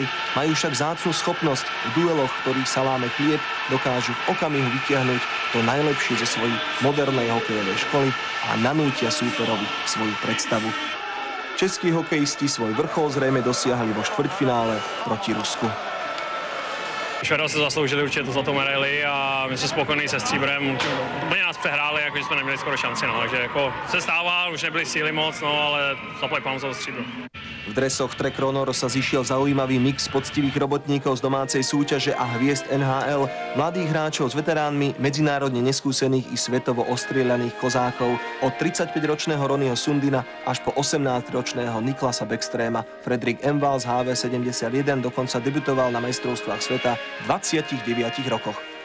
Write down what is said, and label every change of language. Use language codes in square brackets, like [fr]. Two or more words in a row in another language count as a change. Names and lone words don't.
[sk] Majú však vzácnu schopnosť v dueloch, ktorých sa láme chlieb, dokážu v okamihu vytiahnuť to najlepšie zo svojej modernej hokejovej školy a nanútia súperovi svoju predstavu. Českí hokejisti svoj vrchol zrejme dosiahli vo štvrťfinále proti Rusku. [cs] Švédové se zasloužili určitě tu zlatou medaili a my jsme spokojení se stříbrem. Úplně nás přehráli, jakože jsme neměli skoro šanci, no, takže jako se stává, už nebyly síly moc, no, ale zaplať pán za to stříbro. [sk] V dresoch Trek Ronor sa zišiel zaujímavý mix poctivých robotníkov z domácej súťaže a hviezd NHL, mladých hráčov s veteránmi, medzinárodne neskúsených i svetovo ostrieľaných kozákov, od 35-ročného Ronnyho Sundina až po 18-ročného Niklasa Backstrema. Fredrik Emval z HV71 dokonca debutoval na majstrovstvách sveta v 29 rokoch.